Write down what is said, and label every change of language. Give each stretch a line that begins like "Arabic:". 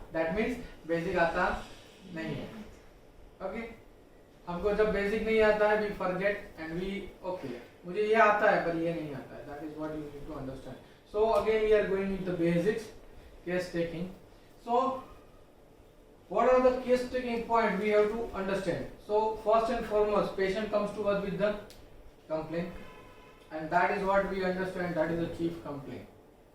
English: That means basic
Hindi: आता नहीं है.
English: Okay?
Hindi: हमको जब basic नहीं आता है,
English: we forget and we okay.
Hindi: मुझे ये आता है पर ये नहीं आता है.
English: That is what you need to understand. So again we are going with the basics, case taking. So what are the case taking points we have to understand? So first and foremost, patient comes to us with the complaint, and that is what we understand, that is the chief complaint.